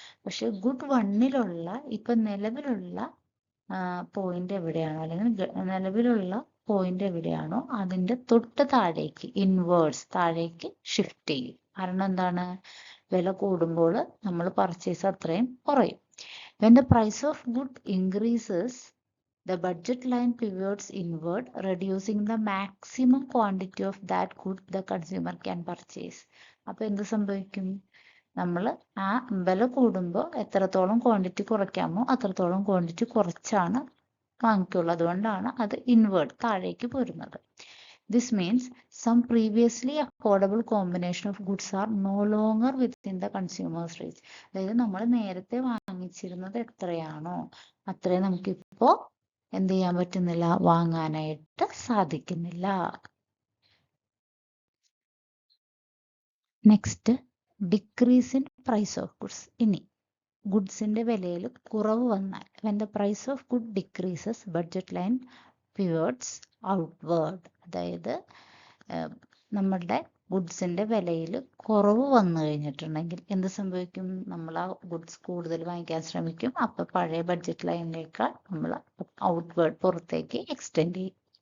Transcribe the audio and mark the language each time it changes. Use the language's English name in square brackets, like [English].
[Malayalam] പക്ഷെ ഗുഡ് വണ്ണിലുള്ള ഇപ്പം നിലവിലുള്ള പോയിന്റ് എവിടെയാണോ, അല്ലെങ്കിൽ നിലവിലുള്ള പോയിന്റ് എവിടെയാണോ അതിൻ്റെ തൊട്ട് താഴേക്ക്, ഇൻവേർഡ്സ് താഴേക്ക് ഷിഫ്റ്റ് ചെയ്യും. കാരണം എന്താണ്, വില കൂടുമ്പോൾ നമ്മൾ പർച്ചേസ് അത്രയും കുറയും. [English] When the price of good increases, the budget line pivots inward, reducing the maximum quantity of that good the consumer can purchase. [Malayalam] അപ്പോൾ എന്ത് സംഭവിക്കും, നമ്മൾ ആ വില കൂടുമ്പോൾ എത്രത്തോളം ക്വാണ്ടിറ്റി കുറയ്ക്കാമോ അത്രത്തോളം ക്വാണ്ടിറ്റി കുറച്ചാണ് വാങ്ങിക്കുള്ളൂ. അതുകൊണ്ടാണ് അത് ഇൻവേർഡ് താഴേക്ക് പോരുന്നത്. [English] This means some previously affordable combination of goods are no longer within the consumer's reach. [Malayalam] അതായത് നമ്മൾ നേരത്തെ വാങ്ങിച്ചിരുന്നത് എത്രയാണോ അത്രയും നമുക്കിപ്പോൾ എന്ത് ചെയ്യാൻ പറ്റുന്നില്ല, വാങ്ങാനായിട്ട് സാധിക്കുന്നില്ല. Next, [English] Decrease in price of goods. [Malayalam] ഇനി ഗുഡ്സിന്റെ വിലയിൽ കുറവ് വന്നാൽ [English] when the price of good decreases budget line pivots outward. [Malayalam] അതായത് നമ്മളുടെ ഗുഡ്സിന്റെ വിലയിൽ കുറവ് വന്നു കഴിഞ്ഞിട്ടുണ്ടെങ്കിൽ എന്ത് സംഭവിക്കും? നമ്മൾ ആ ഗുഡ്സ് കൂടുതൽ വാങ്ങിക്കാൻ ശ്രമിക്കും. അപ്പൊ പഴയ ബഡ്ജറ്റ് ലൈനിലേക്കാൾ നമ്മൾ ഔട്ട്വേർഡ് പുറത്തേക്ക് എക്സ്റ്റെൻഡ് ചെയ്യും.